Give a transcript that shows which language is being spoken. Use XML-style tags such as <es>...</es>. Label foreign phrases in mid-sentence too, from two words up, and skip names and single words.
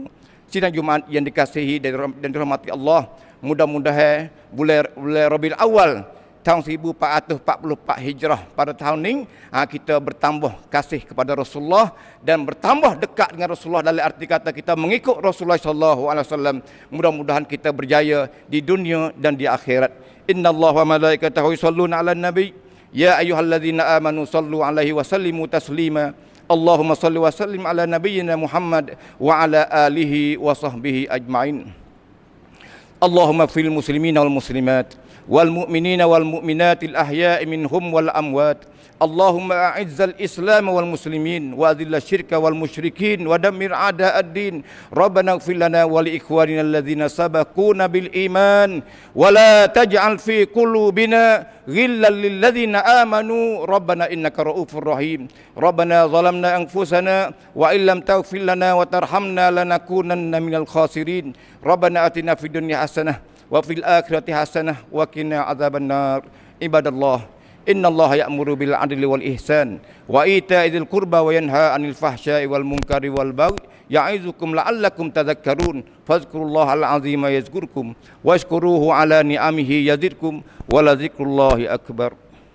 <ms>Sidang Jumaat yang dikasihi dan dirahmati Allah, mudah-mudahan bulan Rabiul Awal tahun 1444 Hijrah pada tahun ini, kita bertambah kasih kepada Rasulullah dan bertambah dekat dengan Rasulullah, dalam arti kata kita mengikut Rasulullah SAW. Mudah-mudahan kita berjaya di dunia dan di akhirat.</ms> <ar>إن الله وملائكته يصلون على النبي يا أيها الذين آمنوا صلوا عليه وسلموا تسليما. اللهم صل وسلم على نبينا محمد وعلى آله وصحبه أجمعين. اللهم في المسلمين والمسلمات والمؤمنين والمؤمنات الأحياء منهم والأموات. اللهم أعز الإسلام والمسلمين وأذل الشرك والمشركين ودمر أعداء الدين. ربنا اغفر لنا ولإخواننا الذين سبقونا بالإيمان ولا تجعل في قلوبنا غلا للذين آمنوا ربنا إنك رءوف رحيم. ربنا ظلمنا أنفسنا وإن لم تغفر لنا وترحمنا لنكونن من الخاسرين. ربنا آتنا في الدنيا حسنة وفي الآخرة حسنة وقنا عذاب النار. عباد الله، إن الله يأمر بالعدل والإحسان وإيتاء ذي القربى وينهى عن الفحشاء والمنكر والبغي يعظكم لعلكم تذكرون. فاذكروا الله العظيم يذكركم واشكروه على نعمه يزدكم ولذكر الله أكبر.</ar>